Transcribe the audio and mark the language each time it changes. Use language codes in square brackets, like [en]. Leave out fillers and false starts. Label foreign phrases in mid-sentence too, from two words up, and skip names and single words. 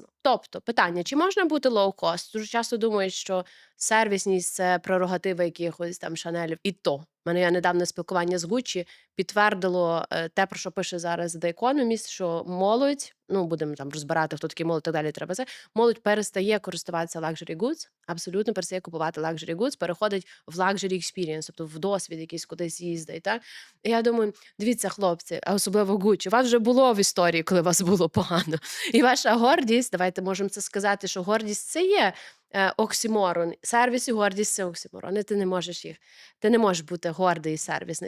[uk] Тобто, питання, чи можна бути лоу-кост? Дуже часто думають, що сервісність – це прерогатива якихось там Шанелів. І то. У мене недавнє спілкування з Gucci підтвердило те, про що пише зараз The Economist, що молодь, будемо там розбирати, хто такий молодь, так далі треба це, молодь перестає користуватися [en] luxury goods, [uk] абсолютно перестає купувати [en] luxury goods, [uk] переходить в [en] luxury experience, [uk] тобто в досвід якийсь кудись їздить. Так? І я думаю, дивіться, хлопці, а особливо Gucci, у вас вже було в історії, коли вас було погано. І ваша гордість, давайте можемо це сказати, що гордість – це є оксиморон. Сервіс і гордість – це оксиморон. І ти не можеш бути гордий і сервісний.